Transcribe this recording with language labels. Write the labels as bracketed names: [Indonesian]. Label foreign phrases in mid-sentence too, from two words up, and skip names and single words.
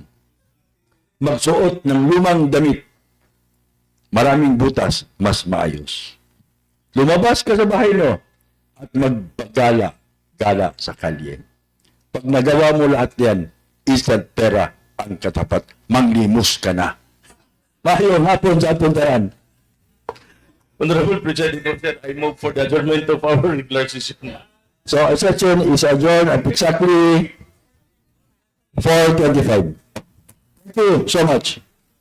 [Filipino] Magsuot ng lumang damit. Maraming butas, mas maayos. Lumabas ka sa bahay mo at magpagala-gala sa kalye. Pag nagawa mo lahat yan, instant pera ang katapat. Manglimos ka na. [Cebuano] Mahayong hapon sa atong tanan. [English] Honorable Presiding Officer, I move for the adjournment of our regular session. So, a session is adjourned at exactly 4:25. Thank you so much.